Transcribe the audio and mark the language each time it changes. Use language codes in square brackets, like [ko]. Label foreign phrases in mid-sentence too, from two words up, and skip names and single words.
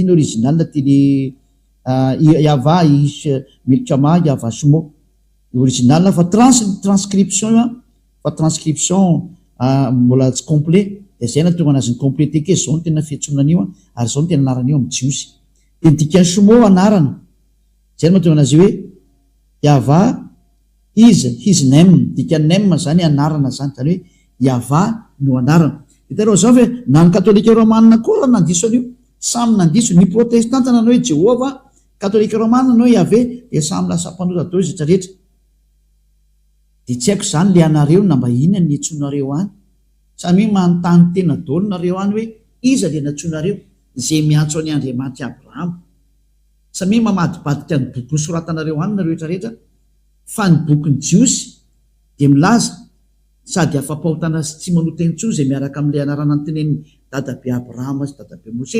[mg] ny original teny [en] Yava is milkama [mg] Yava sumo original fa transcription io fa transcription mbola tsy complet de zay na tonga anazy ny complété ke zao ny tena fiantsonana io ary zao ny tena anarana io amin'ny jiosy de dika sumo anarana zay mahatonga anazy hoe [en] Yava is his name, [mg] dika name zany anarana zany zany hoe Yava no anarana. Hitareo zao hoe na ny katolika romanina koa raha nandiso an'io samy nandiso, ny protestanta nanao hoe Jehova, katolika romana nanao Yahvé de samy lasa mpanota dao izy rehetrarehetra. De tsy haiko zany le anareo na mba inona ny antsonareo any, samy manontany tena daholo nareo any hoe iza le nantsonareo zay miantso any Andriamanitra Abrahama, samy mamadibadika ny boky nosoratanareo any nareo rehetrarehetra, fa ny bokyny jiosy de milaza sady afa-pahotana sy tsy manota intsony zay miaraka amin'ilay anarana nyteneny dadabe Abrahama sy dadabe Mose.